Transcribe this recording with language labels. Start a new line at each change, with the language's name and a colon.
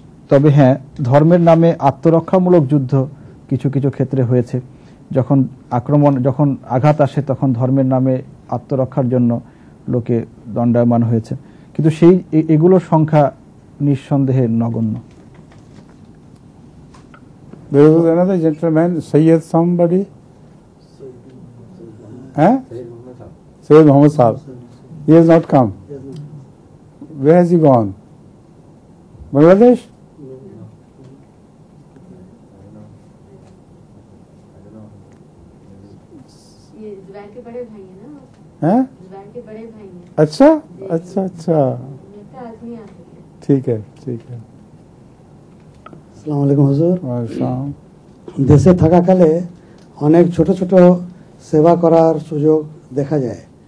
Bangla: তবে হ্যাঁ, ধর্মের নামে আত্মরক্ষামূলক যুদ্ধ কিছু কিছু ক্ষেত্রে হয়েছে। যখন আঘাত আসে, তখন ধর্মের নামে আত্মরক্ষার জন্য লোকে দণ্ডায়মান হয়েছে। কিন্তু এগুলোর সংখ্যা নিঃসন্দেহে নগণ্য।
English: There was another gentleman, Sayyid somebody. Sayyid Muhammad Sahib. He has not come. Where has he gone? Bangladesh?
Hindi: अच्छा अच्छा अच्छा ठीक है ठीक है।
Bangla: আসসালামু আলাইকুম হুজুর। আসসালাম। দেশে থাকাকালে অনেক ছোট ছোট সেবা করার সুযোগ দেখা যায়।